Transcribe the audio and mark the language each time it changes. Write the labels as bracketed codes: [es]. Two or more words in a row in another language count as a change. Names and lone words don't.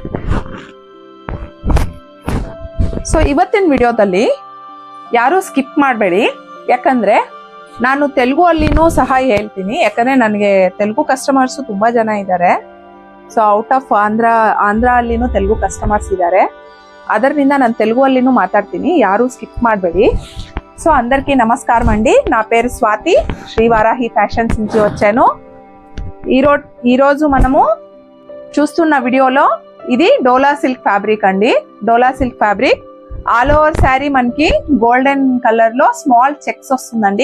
[kn] ಸೊ ಇವತ್ತಿನ ವಿಡಿಯೋದಲ್ಲಿ ಯಾರು ಸ್ಕಿಪ್ ಮಾಡಬೇಡಿ, ಯಾಕಂದ್ರೆ ನಾನು ತೆಲುಗು ಅಲ್ಲಿನೂ ಸಹ ಹೇಳ್ತೀನಿ, ಯಾಕಂದ್ರೆ ನನಗೆ ತೆಲುಗು ಕಸ್ಟಮರ್ಸ್ ತುಂಬಾ ಜನ ಇದ್ದಾರೆ. ಸೊ [en] out of [kn] ಆಂಧ್ರ ಅಲ್ಲಿನೂ ತೆಲುಗು ಕಸ್ಟಮರ್ಸ್ ಇದ್ದಾರೆ, ಅದರಿಂದ ನಾನು ತೆಲುಗು ಅಲ್ಲಿನೂ ಮಾತಾಡುತೀನಿ, ಯಾರು ಸ್ಕಿಪ್ ಮಾಡಬೇಡಿ. [te] సో అందరికీ నమస్కారం అండి. నా పేరు స్వాతి, శ్రీవారాహి ఫ్యాషన్స్ నుంచి వచ్చాను. ఈరోజు మనము చూస్తున్న వీడియోలో ఇది డోలా [en] silk fabric [te] అండి. డోలా [en] silk fabric all over saree [te] మనకి [en] golden colour [te] లో [en] small checks [te] వస్తుందండి.